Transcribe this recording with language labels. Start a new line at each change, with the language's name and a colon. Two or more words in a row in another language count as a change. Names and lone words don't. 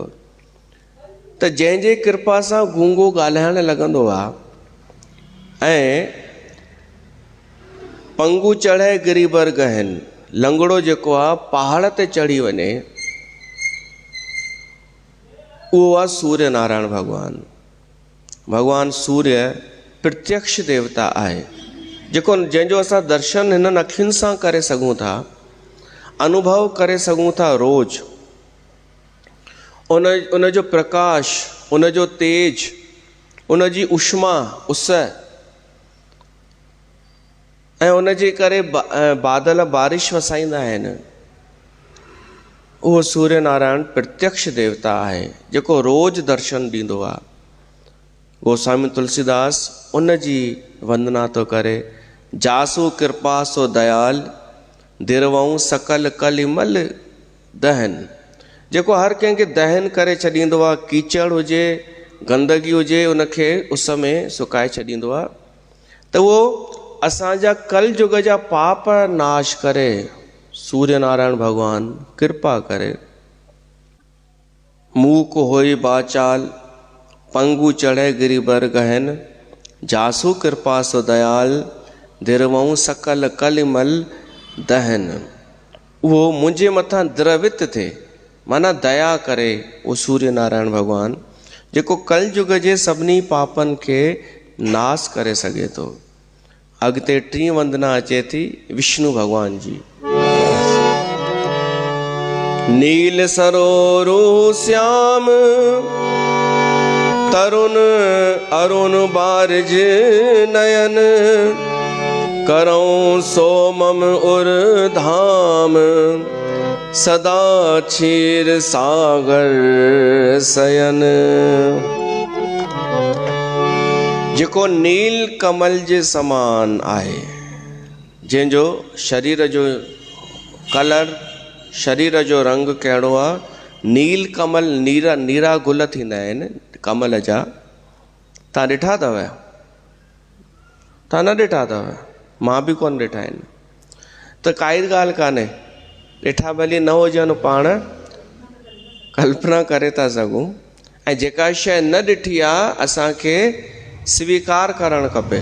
Sindhi: त जंहिंजे कृपा सां गूंगो ॻाल्हाइण लॻंदो आहे, ऐं
Awadhi: पंगु चढ़े गिरि बर गहन,
Sindhi: लंगड़ो जेको आहे पहाड़ ते चढ़ी वञे, उहो आहे सूर्य नारायण भगवान। भगवान सूर्य प्रत्यक्ष देवता आहे, जेको जंहिंजो असां दर्शन हिननि अखियुनि सां करे सघूं था, अनुभव करे सघूं था रोज़। उन जो प्रकाश, उन जो तेज, उन जी उष्मा, उस, ऐं उन जे करे बादल बारिश वसाईंदा आहिनि। उहो सूर्य नारायण प्रत्यक्ष देवता आहे, जेको रोज़ दर्शन ॾींदो आहे। गोस्वामी तुलसीदास उन जी वंदना थो करे,
Awadhi: जासु कृपा सो दयाल, दिरवऊं सकल कलिमल दहन।
Sindhi: जेको हर कंहिंखे दहन करे छॾींदो आहे, कीचड़ हुजे, गंदगी हुजे, उनखे उस में सुकाए छॾींदो आहे। त उहो असांजा कल युग जा पाप नाश करे, सूर्य नारायण भगवान कृपा करे।
Awadhi: मूक होई बाचाल, पंगु चढ़े गिरि बर गहन, जासु कृपा सो दयाल, दिरवऊं सकल कलिमल दहन।
Sindhi: उहो मुंहिंजे मथां द्रवित थिए, माना दया करे, उहो सूर्य नारायण भगवान, जेको कल युग जे सभिनी पापनि खे नाश करे सघे थो। अॻिते टीं वंदना अचे थी विष्णु भगवान जी।
Awadhi: नील सरोरु श्याम, तरुण अरुण बारिज नयन, करऊं सोमम उर धाम, सदा क्षीर सागर सयन।
Sindhi: जेको नील कमल जे समान आहे, जंहिंजो शरीर जो कलर, शरीर जो रंग कहिड़ो आहे, नील कमल, नीरा नीरा गुल थींदा आहिनि कमल जा। तव्हां ॾिठा अथव? तव्हां न ॾिठा अथव? मां बि कोन ॾिठा आहिनि। त काई ॻाल्हि कान्हे, ॾिठा भली न हुजनि, पाण कल्पना करे था सघूं। ऐं जेका शइ न ॾिठी आहे, असांखे स्वीकार करणु खपे।